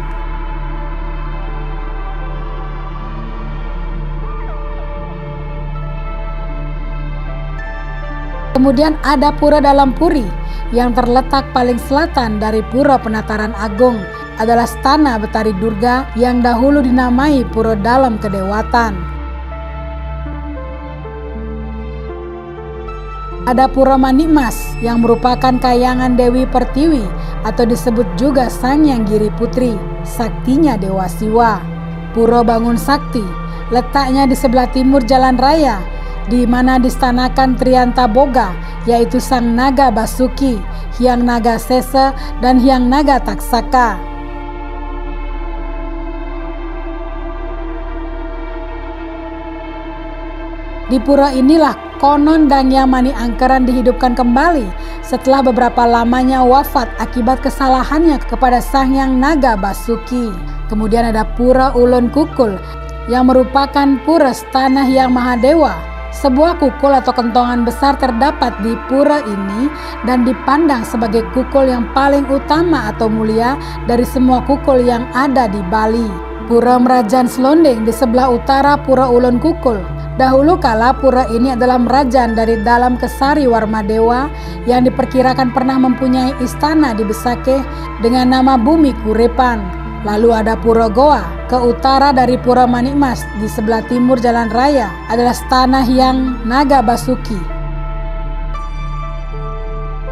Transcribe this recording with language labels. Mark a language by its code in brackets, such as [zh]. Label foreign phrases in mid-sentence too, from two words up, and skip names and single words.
[id] Kemudian ada Pura Dalam Puri yang terletak paling selatan dari Pura Penataran Agung, adalah Stana Betari Durga yang dahulu dinamai Pura Dalam Kedewatan. Ada Pura Manikmas yang merupakan kayangan Dewi Pertiwi atau disebut juga Sangyang Giri Putri, saktinya Dewa Siwa. Pura Bangun Sakti letaknya di sebelah timur Jalan Raya, di mana distanakan Trianta Boga, yaitu Sang Naga Basuki, Hyang Naga Sesa, dan Hyang Naga Taksaka. Di pura inilah konon Dangya Mani Angkeran dihidupkan kembali setelah beberapa lamanya wafat akibat kesalahannya kepada Sang Hyang Naga Basuki. Kemudian ada Pura Ulun Kukul yang merupakan pura Stana Hyang Mahadewa. Sebuah kukul atau kentongan besar terdapat di pura ini dan dipandang sebagai kukul yang paling utama atau mulia dari semua kukul yang ada di Bali. Pura Merajan Selonding di sebelah utara Pura Ulun Kukul. Dahulu kala pura ini adalah merajan dari dalam Kesari Warmadewa yang diperkirakan pernah mempunyai istana di Besakeh dengan nama Bumi Kurepan. Lalu ada Pura Goa ke utara dari Pura Manikmas di sebelah timur Jalan Raya adalah Stana Hyang Naga Basuki.